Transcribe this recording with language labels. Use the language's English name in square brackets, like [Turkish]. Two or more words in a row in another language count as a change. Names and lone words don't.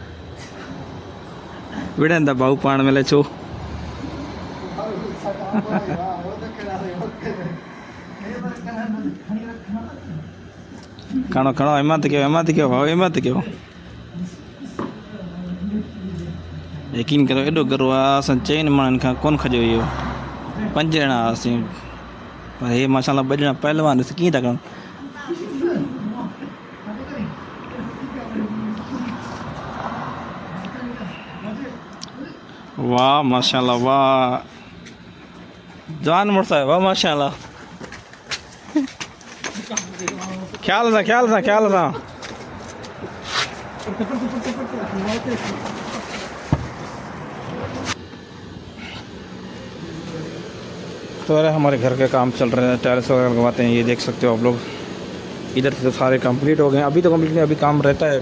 [Sindhi] विड़न दा भाऊ पाण में ले छो खणो खणो हिम्मत कयो भाऊ हिम्मत कयो। यकीन करो एॾो गरो आहे, असां 4 माण्हुनि खां कोन खॼो इहो। 5 ॼणा हुआसीं, पर हे माशाल्लाह 2 ॼणा पहलवान ॾिस कीअं था कनि। वाह माशाल्लाह वाह जवान मुड़ुस आहे वाह माशाल्लाह। ख्याल सां तो [Urdu] ارے ہمارے گھر کے کام چل رہے ہیں، ٹائلز وغیرہ لگواتے ہیں، یہ دیکھ سکتے ہو آپ لوگ. ادھر سے تو سارے کمپلیٹ ہو گئے ہیں، ابھی تو کمپلیٹ نہیں، ابھی کام رہتا ہے.